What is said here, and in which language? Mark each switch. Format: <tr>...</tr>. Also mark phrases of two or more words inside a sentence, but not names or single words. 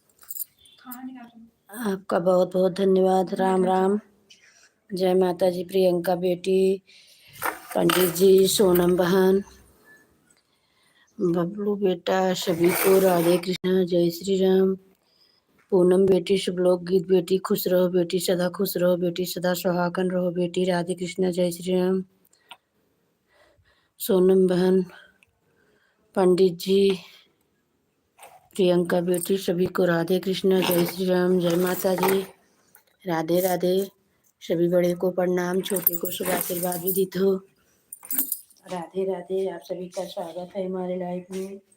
<hi>आपका बहुत बहुत धन्यवाद। राम राम। जय माता जी, प्रियंका बेटी, पंडित जी, सोनम बहन, बबलू बेटा, सभी को राधे कृष्णा, जय श्री राम। पूनम बेटी, शुभ लोक गीत बेटी, खुश रहो बेटी, सदा खुश रहो बेटी, सदा सुहागन रहो बेटी, राधे कृष्णा, जय श्री राम। सोनम बहन, पंडित जी, प्रियंका बेटी, सभी को राधे कृष्णा, जय श्री राम, जय माता जी, राधे राधे। सभी बड़े को प्रणाम, छोटे को शुभ आशीर्वाद विदित हो। राधे राधे। आप सभी का स्वागत है हमारे लाइफ में।</hi>